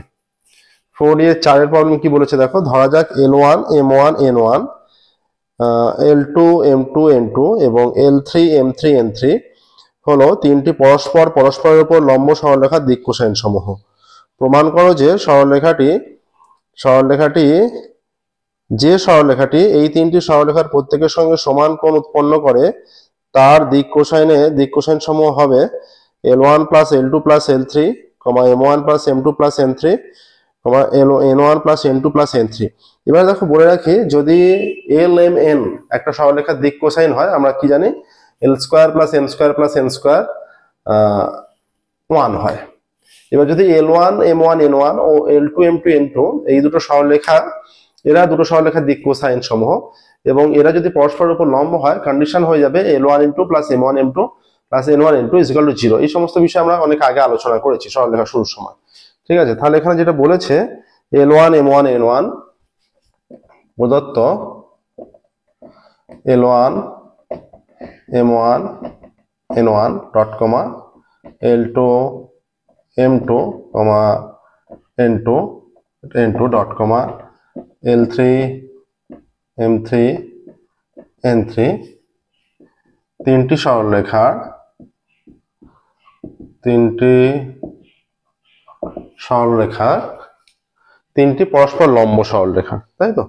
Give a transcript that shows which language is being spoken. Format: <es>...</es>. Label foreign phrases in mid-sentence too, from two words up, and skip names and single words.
<bn>4D এর 4 এর প্রবলেম কি বলেছে দেখো। ধরা যাক L1 M1 N1 L2 M2 N2 এবং L3 M3 N3 হলো তিনটি পরস্পরের উপর লম্ব সরলরেখার দিক কোসাইন সমূহ। প্রমাণ করো যে সরলরেখাটি এই তিনটি সরলরেখার প্রত্যেকের সঙ্গে সমান কোণ উৎপন্ন করে, তার দিক কোসাইন সমূহ হবে</bn> <en>L1 plus L2 plus L3, M1 plus M2 plus M3, N1 plus N2 plus N3।</en> <bn>এবার দেখো, বলে রাখি, যদি LMN একটা সরলরেখার দিক কোসাইন হয়, আমরা কি জানি,</bn> <en>L square plus M square plus N square</en> <bn>1 হয়। এবার যদি L1 M1 N1 ও L2 M2 N2 এই দুটো সরলরেখার দিক কোসাইন সমূহ, এবং এরা যদি পরস্পরের উপর লম্ব হয়, কন্ডিশন হয়ে যাবে</bn> <en>L1 N2 plus M1 M2 plus N1 N2 is equal to 0।</en> <bn>এই সমস্ত বিষয় আমরা অনেক আগে আলোচনা করেছি সরলরেখা শুরুর সময়, ঠিক আছে? তাহলে এখানে যেটা বলেছে, L1 M1 N1 প্রদত্ত L1 M1 N1</bn> <en>dot comma</en> <bn>L2 M2 N2</bn> <en>dot comma</en> <bn>L3 M3 N3 তিনটি সরলরেখার তিনটি পরস্পর লম্ব সরলরেখা, তাই তো?</bn>